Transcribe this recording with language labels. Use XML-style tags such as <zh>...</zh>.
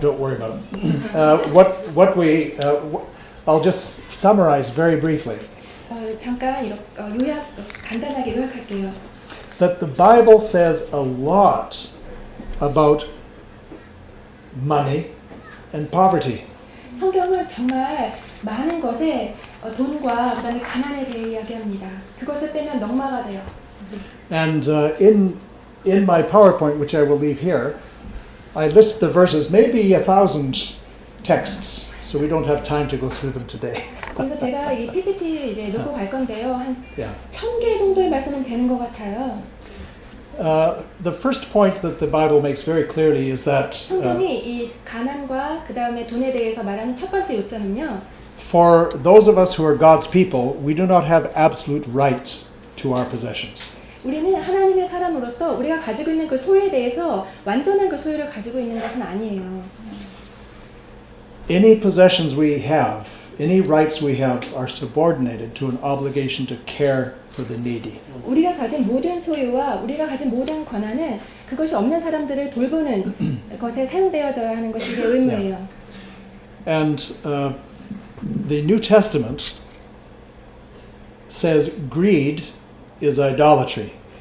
<en>Don't worry about it. I'll just summarize very briefly.</en> <ko>잠깐 간단하게 요약할게요.</ko> <en>That the Bible says a lot about money and poverty.</en> <ko>성경은 정말 많은 것에 돈과 그다음에 가난에 대해 이야기합니다. 그것을 빼면 넉마가 돼요.</ko> <en>And in my PowerPoint, which I will leave here, I list the verses, maybe 1,000 texts, so we don't have time to go through them today.</en> <ko>그래서 제가 이 PPT를 이제 놓고 갈 건데요. 한</ko> <en>Yeah.</en> <ko>1000개 정도의 말씀은 되는 것 같아요.</ko> <en>The first point that the Bible makes very clearly is that</en> <ko>성경이 이 가난과 그 다음에 돈에 대해서 말하는 첫 번째 요점은요.</ko> <en>for those of us who are God's people, we do not have absolute right to our possessions.</en> <ko>우리는 하나님의 사람으로서 우리가 가지고 있는 그 소유에 대해서 완전한 그 소유를 가지고 있는 것은 아니에요.</ko> <en>Any possessions we have, any rights we have, are subordinated to an obligation to care for the needy.</en> <ko>우리가 가진 모든 소유와 우리가 가진 모든 권한은 그것이 없는 사람들을 돌보는 것에 사용되어져야 하는 것이 우리의 의무예요.</ko> <en>And the New Testament says greed is idolatry.</en>